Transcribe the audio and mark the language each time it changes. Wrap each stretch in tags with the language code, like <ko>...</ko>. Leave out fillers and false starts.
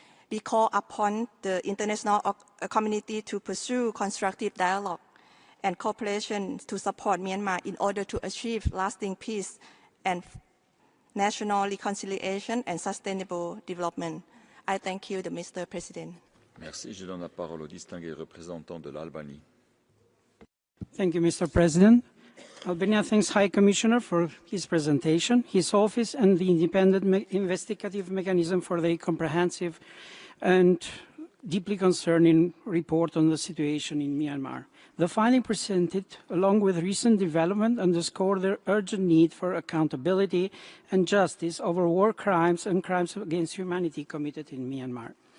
<en>We call upon the international community to pursue constructive dialogue and cooperation to support Myanmar in order to achieve lasting peace and national reconciliation and sustainable development. I thank you, Mr. President.</en> <fr>Merci. Je donne la parole au distingué représentant de l'Albanie.</fr> <en>Thank you, Mr. President. Albania thanks High Commissioner for his presentation, his office, and the independent investigative mechanism for their comprehensive and deeply concerning report on the situation in Myanmar. The finding presented, along with recent development, underscore the urgent need for accountability and justice over war crimes and crimes against humanity committed in Myanmar.</en>